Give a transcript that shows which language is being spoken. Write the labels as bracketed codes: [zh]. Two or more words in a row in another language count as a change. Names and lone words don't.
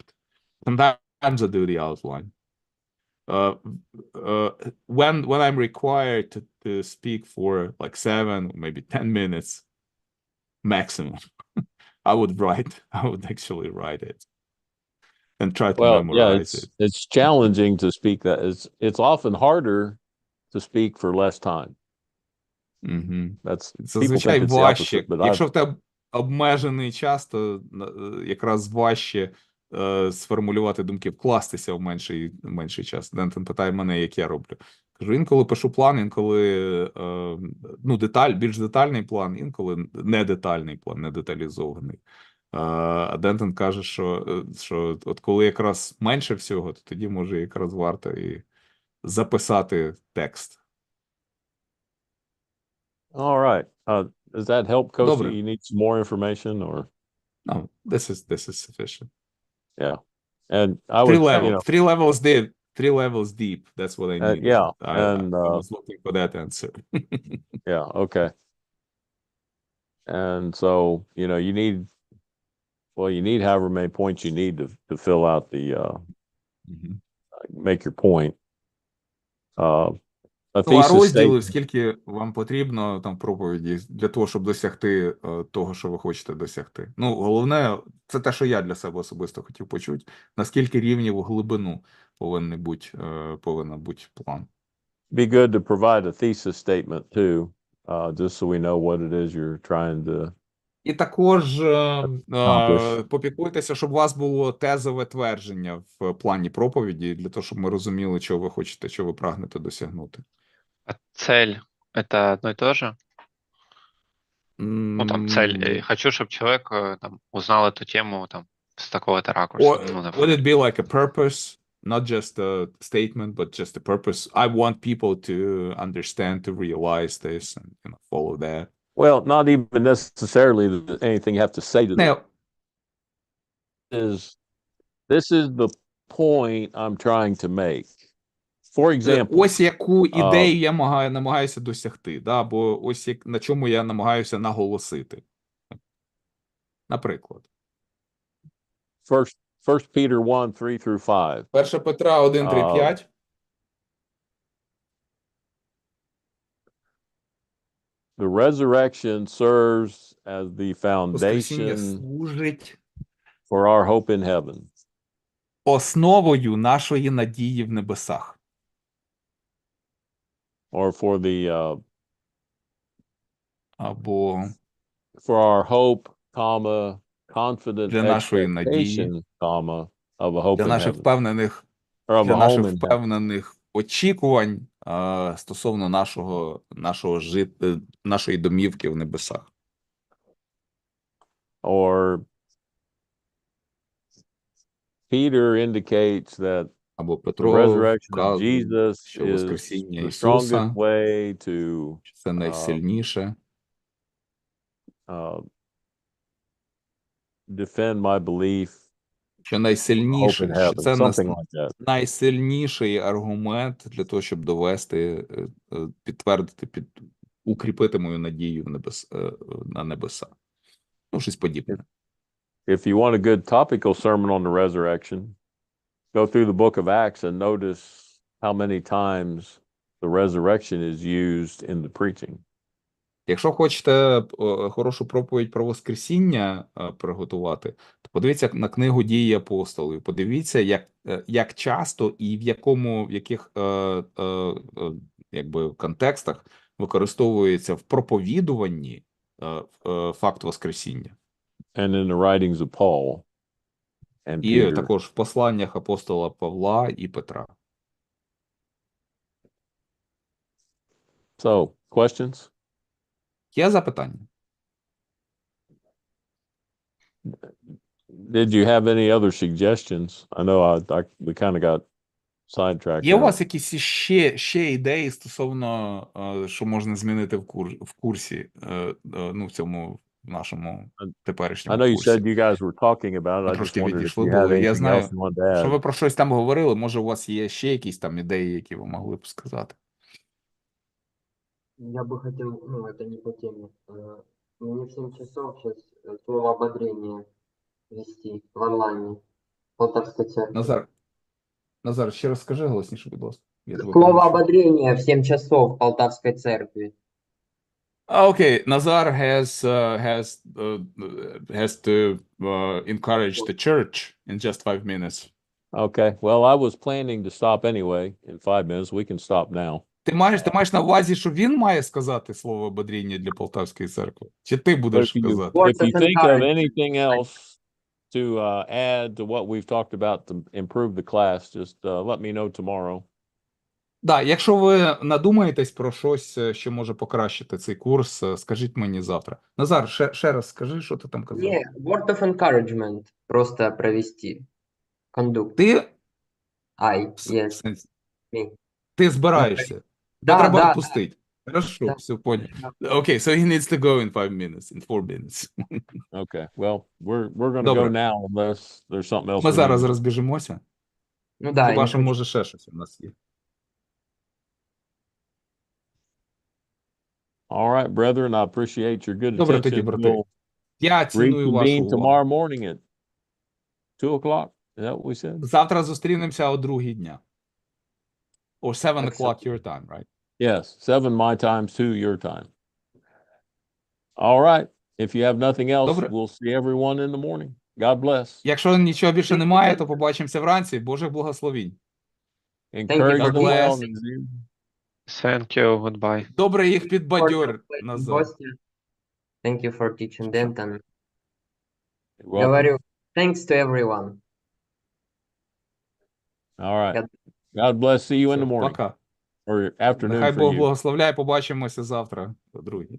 [en] Sometimes I do the outline. When I'm required to speak for like 7, maybe 10 minutes maximum, I would actually write it. and try to Well, yeah, memorize it. it's challenging to speak that. It's often harder to speak for less time. Угу. That's people [uk] Зазвичай [en] think it's the [uk] важче. [en] opposite, but [uk] Якщо в тебе обмежений час, то якраз важче сформулювати думки, вкластися в менший час. Дентон питає мене, як я роблю. Кажу, інколи пишу план, інколи більш детальний план, інколи не детальний план, не деталізований. А Дентон каже, що от коли якраз менше всього, то тоді може якраз варто і записати текст. [en] all right. Does that help, Kosi? [uk] Добре. [en] You need some more information, or No, this is sufficient. yeah? And I would, you know, 3 levels deep. 3 levels deep. That's what I needed. yeah, I and was looking for that answer. yeah, okay. And so, you know, you need however many points you need to fill out the Мгм. make your point. A [uk] Ну, а [en] thesis [uk] розділів, [en] statement, [uk] скільки вам потрібно там в проповіді для того, щоб досягти того, що ви хочете досягти. Ну, головне, це те, що я для себе особисто хотів почути, наскільки рівнів у глибину повинен бути план. [en] be good to provide a thesis statement too, just so we know what it is you're trying to. [uk] І також [en] Accomplish. [uk] попіклуйтеся, щоб у вас було тезове твердження в плані проповіді, для того, щоб ми розуміли, чого ви хочете, чого ви прагнете досягнути. [ru] А цель — это одно и то же? Ну, там, цель. Хочу, чтобы человек там узнал эту тему там с такого-то ракурса. [en] Or [ru] Ну, [en] would [ru] например. [en] it be like a purpose, not just a statement, but just a purpose? I want people to understand, to realize this, and follow that. Well, not even necessarily anything you have to say to them. Now, This is the point I'm trying to make. For example, [uk] ось яку ідею я намагаюся досягти, да? Або ось на чому я намагаюся наголосити. Наприклад. [en] First Peter 1:3-5. [uk] 1 Петра 1:3-5. [en] The resurrection serves as the [uk] Воскресіння [en] foundation [uk] служить [en] for our hope in heaven. [uk] основою нашої надії в небесах. [en] Or for the [uk] Або [en] for our hope, comma, confident [uk] для нашої надії, [en] expectation, comma, of a hope [uk] для [en] in [uk] наших [en] heaven. [uk] впевнених, [en] Or of [uk] для [en] a home [uk] наших [en] in heaven. [uk] впевнених очікувань стосовно нашої домівки в небесах. [en] Or Peter indicates that [uk] Або [en] the [uk] Петро [en] resurrection of [uk] вказує, [en] Jesus [uk] що [en] is [uk] воскресіння [en] the [uk] Ісуса [en] strongest way to [uk] це найсильніше, [en] defend my belief, [uk] що [en] hope in [uk] найсильніше, що [en] heaven, [uk] це [en] something like that. [uk] найсильніший аргумент для того, щоб довести, підтвердити, укріпити мою надію на небеса. Ну, щось подібне. [en] If you want a good topical sermon on the resurrection, go through the book of Acts and notice how many times the resurrection is used in the preaching. [uk] Якщо хочете хорошу проповідь про Воскресіння приготувати, то подивіться на книгу «Дії апостолів», подивіться, як часто і в яких контекстах використовується в проповідуванні факт Воскресіння. [en] And in the writings of Paul and [uk] І [en] Peter. [uk] також в посланнях апостола Павла і Петра. [en] So, questions? [uk] Є запитання? [en] Did you have any other suggestions? I know we kind of got sidetracked. [uk] Є у [en] there. [uk] вас якісь ще ідеї стосовно, що можна змінити в курсі, в цьому нашому [en] I [uk] теперішньому [en] know you [uk] курсі? [en] said you guys were talking about it. [uk] Ми [en] I just [uk] трошки [en] wondered if [uk] відійшли [en] you had [uk] були. Я [en] anything [uk] знаю, [en] else you wanted to [uk] що [en] add. [uk] ви про щось там говорили. Може, у вас є ще якісь там ідеї, які ви могли б сказати? [ru] Я бы хотел, это не по теме. Мне в 7 часов сейчас слово ободрение вести в онлайне. Полтавской церкви. [uk] Назар, ще раз скажи голосніше, будь ласка. Я тебе [ru] Слово [uk] почув. [ru] ободрение в 7 часов в Полтавской церкви. [en] Okay, Nazar has to encourage the church in just 5 minutes. Okay, well, I was planning to stop anyway in 5 minutes. We can stop now. [uk] Ти маєш на увазі, що він має сказати слово ободріння для Полтавської церкви? Чи ти [en] But [uk] будеш [en] if you, [uk] казати? [en] Words if you of think of encouragement. anything else to add to what we've talked about to improve the class, just let me know tomorrow. [uk] Да, якщо ви надумаєтесь про щось, що може покращити цей курс, скажіть мені завтра. Назар, ще раз скажи, що ти там казав. [ru] Не, [en] word of encouragement. [ru] Просто провести. [en] Conduct. [uk] Ти, [en] Yes. Me. [uk] ти збираєшся. Тебе Да, треба да, відпустити. [ru] Хорошо, Да. все понял. [en] Okay, so he needs to go in 5 minutes, in 4 minutes. Okay, well, we're going to [uk] Добре. [en] go now unless there's something else. [uk] Ми [en] we [uk] зараз [en] need to- [uk] розбіжимося. [ru] Ну да, [uk] Хіба [ru] не [uk] що [ru] хочу- [uk] може ще щось у нас є. [en] All right, brethren, I appreciate your good [uk] Добре тоді, [en] attention. [uk] брати. [en] We'll [uk] Я ціную вашу [en] reconvene [uk] увагу. [en] tomorrow morning at 2 o'clock. Is that what we said? [uk] Завтра зустрінемося о 2 дня. [en] Or 7 Excellent. o'clock your time, right? Yes, 7 my time, 2 your time. All right. If you have nothing else, [uk] Добре. [en] we'll see everyone in the morning. God bless. [uk] Якщо нічого більше немає, то побачимося вранці. Божих благословінь. [en] Encourage God me bless. on Zoom. Thank you, goodbye. [uk] Добре їх підбадьор, [en] For [uk] Назар. [ru] гости. [en] Thank you for teaching them. And You're welcome. говорю, thanks to everyone. All right. God- God bless. See you in [uk] Все, [en] the morning [ru] Пока. [en] or afternoon [uk] Нехай [en] for [uk] Бог [en] you. [uk] благословляє. Побачимося завтра о 2.